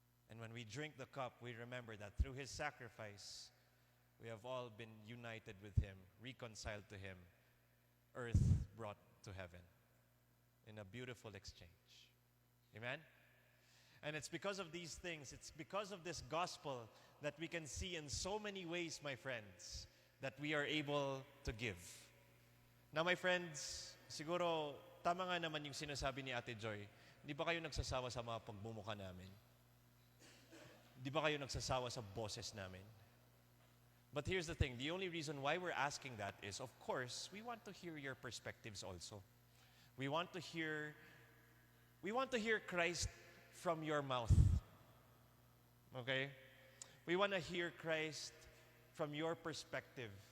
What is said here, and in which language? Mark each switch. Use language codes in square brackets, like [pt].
[en] And when we drink the cup, we remember that through His sacrifice, we have all been united with Him, reconciled to Him, earth brought to heaven in a beautiful exchange. Amen? And it's because of these things, it's because of this gospel that we can see in so many ways, my friends, that we are able to give. Now, my friends, [tl] siguro tama nga naman yung sinasabi ni Ate Joy. Di ba kayo nagsasawa sa mga pagbumuka namin? Di ba kayo nagsasawa sa boses namin? [en] But here's the thing, the only reason why we're asking that is, of course, we want to hear your perspectives also. We want to hear Christ from your mouth. Okay? We want to hear Christ from your perspective.